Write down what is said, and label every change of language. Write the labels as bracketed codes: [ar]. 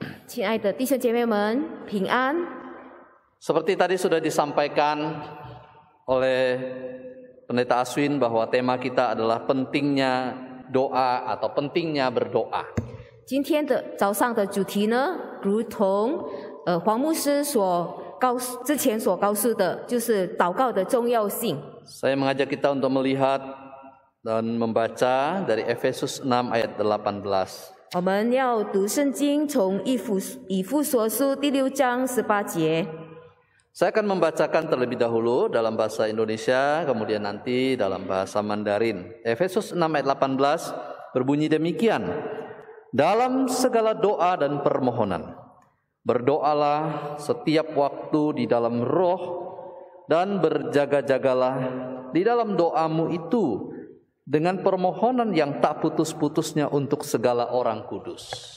[zh] 亲爱的弟兄姐妹们，平安。 [id] Seperti tadi sudah disampaikan oleh Pendeta Aswin bahwa tema kita adalah pentingnya doa atau pentingnya berdoa. [zh] 今天的早上的主题呢，如同黄牧师之前所告诉的，就是祷告的重要性。 [id] Saya mengajak kita untuk melihat dan membaca dari Efesus 6 ayat 18. [zh] 我们要读圣经，从以弗所书第6章18节。 [id] Saya akan membacakan terlebih dahulu dalam bahasa Indonesia, kemudian nanti dalam bahasa Mandarin. Efesus 6 ayat 18 berbunyi demikian. Dalam segala doa dan permohonan, berdoalah setiap waktu di dalam roh dan berjaga-jagalah di dalam doamu itu dengan permohonan yang tak putus-putusnya untuk segala orang kudus.